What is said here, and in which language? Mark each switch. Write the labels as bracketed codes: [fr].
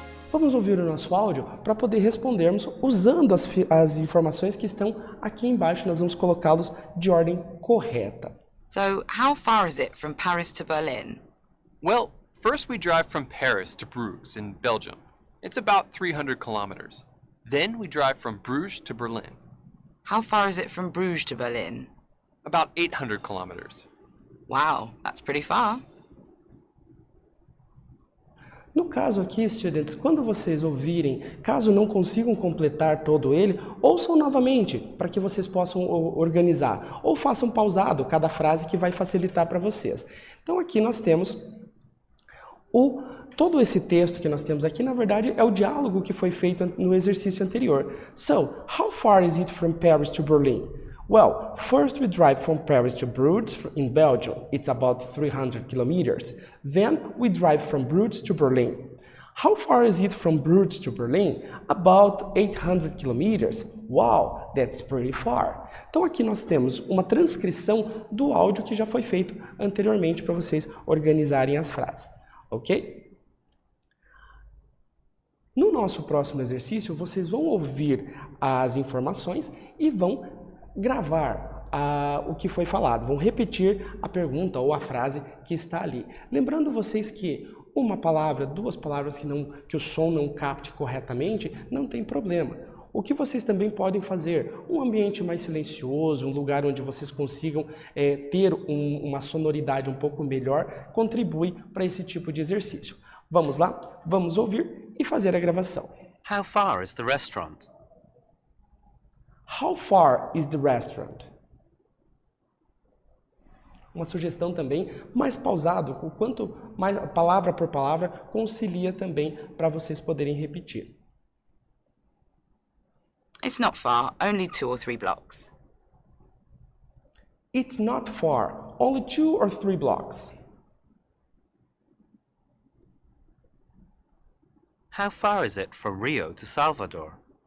[pt] Vamos ouvir o nosso áudio para poder respondermos usando as informações que estão aqui embaixo. Nós vamos colocá-los de ordem correta. [en] So, how far is it from Paris to Berlin? Well, first we drive from Paris to Bruges in Belgium. It's about 300 kilometers. Then we drive from Bruges to Berlin. How far is it from Bruges to Berlin? About 800 kilometers. Wow, that's pretty far. [pt] No caso aqui, estudantes, quando vocês ouvirem, caso não consigam completar todo ele, ouçam novamente para que vocês possam organizar. Ou façam pausado cada frase que vai facilitar para vocês. Então aqui nós temos todo esse texto que nós temos aqui, na verdade, é o diálogo que foi feito no exercício anterior. [en] So, how far is it from Paris to Berlin? Well, first we drive from Paris to Bruges in Belgium. It's about 300 kilometers. Then we drive from Bruges to Berlin. How far is it from Bruges to Berlin? About 800 kilometers. Wow, that's pretty far. [pt] Então aqui nós temos uma transcrição do áudio que já foi feito anteriormente para vocês organizarem as frases, ok? No nosso próximo exercício, vocês vão ouvir as informações e vão gravar o que foi falado, vão repetir a pergunta ou a frase que está ali. Lembrando vocês que uma palavra, duas palavras que o som não capte corretamente, não tem problema. O que vocês também podem fazer? Um ambiente mais silencioso, um lugar onde vocês consigam ter uma sonoridade um pouco melhor, contribui para esse tipo de exercício. Vamos lá? Vamos ouvir e fazer a gravação. [en] How far is the restaurant? How far is the restaurant? [pt] Uma sugestão também mais pausado, o quanto mais palavra por palavra concilia também para vocês poderem repetir. [en] It's not far, only 2 or 3 blocks. It's not far, only 2 or 3 blocks. How far is it from Rio to Salvador?